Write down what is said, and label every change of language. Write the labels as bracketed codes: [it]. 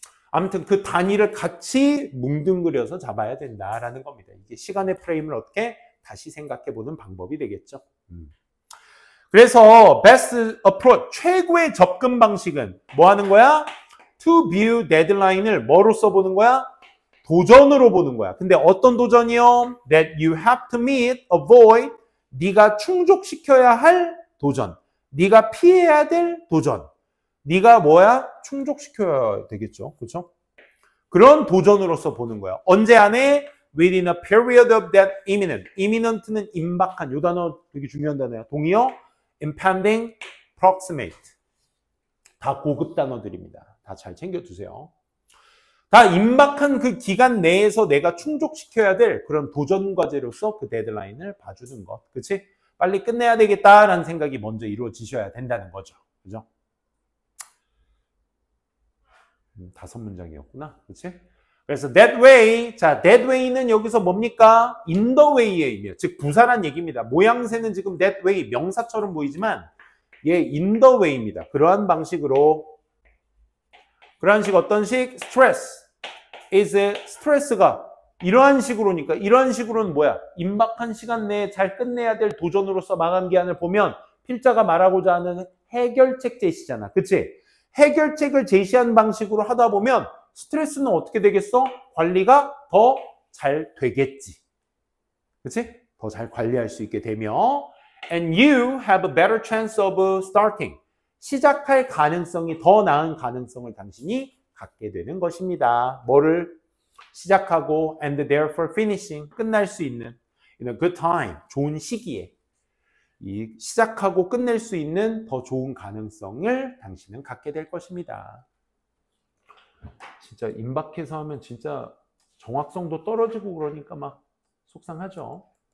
[ko] 아무튼 그 단위를 같이 뭉뚱그려서 잡아야 된다라는 겁니다. 이게 시간의 프레임을 어떻게 다시 생각해보는 방법이 되겠죠. 그래서 [en] best approach, [ko] 최고의 접근 방식은 뭐 하는 거야? [en] To view [ko] deadline을 뭐로써 보는 거야? 도전으로 보는 거야. 근데 어떤 도전이요? [en] That you have to meet, avoid, [ko] 네가 충족시켜야 할 도전. 네가 피해야 될 도전. 네가 뭐야? 충족시켜야 되겠죠. 그렇죠? 그런 도전으로서 보는 거야. 언제 안에? [en] Within a period of that imminent. [ko] imminent는 임박한. 이 단어 되게 중요한 단어야. 동의어? [en] impending, proximate. [ko] 다 고급 단어들입니다. 다 잘 챙겨두세요. 다 임박한 그 기간 내에서 내가 충족시켜야 될 그런 도전 과제로서 그 데드라인을 봐주는 것. 그치? 빨리 끝내야 되겠다라는 생각이 먼저 이루어지셔야 된다는 거죠. 그죠? 5문장이었구나. 그치? 그래서 [en] that way, [ko] 자, that way는 여기서 뭡니까? [en] in the way [ko] 의 의미예요. 즉, 부사란 얘기입니다. 모양새는 지금 [en] that way, [ko] 명사처럼 보이지만 얘 [en] in the way [ko] 입니다. 그러한 방식으로 그러한 식 어떤 식? [en] stress is [ko] 스트레스가 이러한 식으로니까 이러한 식으로는 뭐야? 임박한 시간 내에 잘 끝내야 될 도전으로서 마감 기한을 보면 필자가 말하고자 하는 해결책 제시잖아. 그치? 해결책을 제시한 방식으로 하다 보면 스트레스는 어떻게 되겠어? 관리가 더 잘 되겠지. 그치? 더 잘 관리할 수 있게 되며 [en] and you have a better chance of starting. [ko] 시작할 가능성이 더 나은 가능성을 당신이 갖게 되는 것입니다. 뭐를 시작하고 [en] and therefore finishing. [ko] 끝날 수 있는 [en] in a good time. [ko] 좋은 시기에 이 시작하고 끝낼 수 있는 더 좋은 가능성을 당신은 갖게 될 것입니다. 진짜 임박해서 하면 진짜 정확성도 떨어지고 그러니까 막 속상하죠.